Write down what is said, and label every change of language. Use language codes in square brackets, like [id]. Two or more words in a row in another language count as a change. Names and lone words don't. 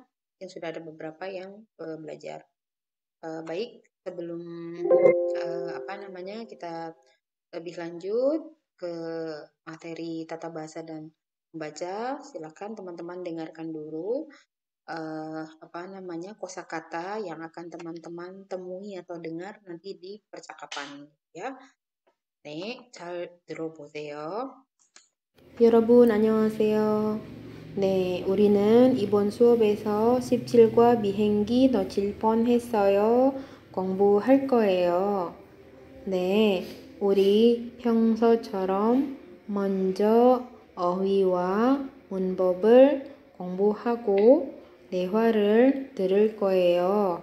[id] Yang sudah ada beberapa yang belajar. Baik, sebelum apa namanya kita lebih lanjut ke materi tata bahasa dan membaca, silakan teman-teman dengarkan dulu apa namanya kosakata yang akan teman-teman temui atau dengar nanti di percakapan ya. [ko] 네, 잘 들어보세요. 여러분 안녕하세요. 네, 우리는 이번 수업에서 17과 미행기 넣칠 뻔했어요. 공부할 거예요. 네, 우리 평소처럼 먼저 어휘와 문법을 공부하고 대화를 들을 거예요.